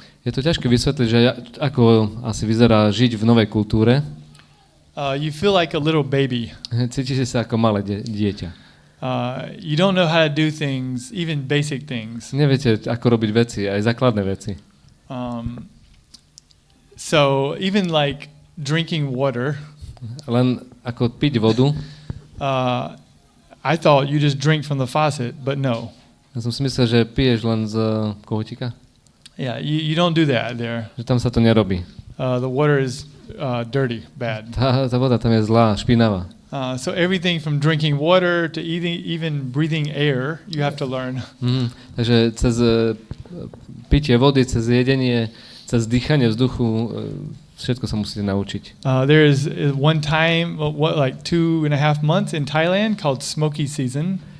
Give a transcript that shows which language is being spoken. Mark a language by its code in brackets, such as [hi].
[sk] Je to ťažké vysvetliť, že ako asi vyzerá žiť v novej kultúre. [en] You feel like a little baby. [sk] Cítiš sa ako malé dieťa. [en] You don't know how to do things, even basic things. [sk] Neviete, ako robiť veci, aj základné veci. [en] So even like drinking water. [sk] Len ako piť vodu. [en] I thought you just drink from the faucet, but no. [sk] Ja som si myslel, že piješ len z kohutíka. [en] Yeah, you don't do that there. [sk] Že tam sa to nerobí. [en] The water is dirty, bad. [sk] Tá voda tam je zlá, špinavá. [en] So everything from drinking water to even breathing air, you have to learn. [sk] Takže cez pitie vody, cez jedenie, cez dýchanie vzduchu, všetko sa musíte naučiť. [en] There is one time, like 2.5 months in Thailand called smoky season.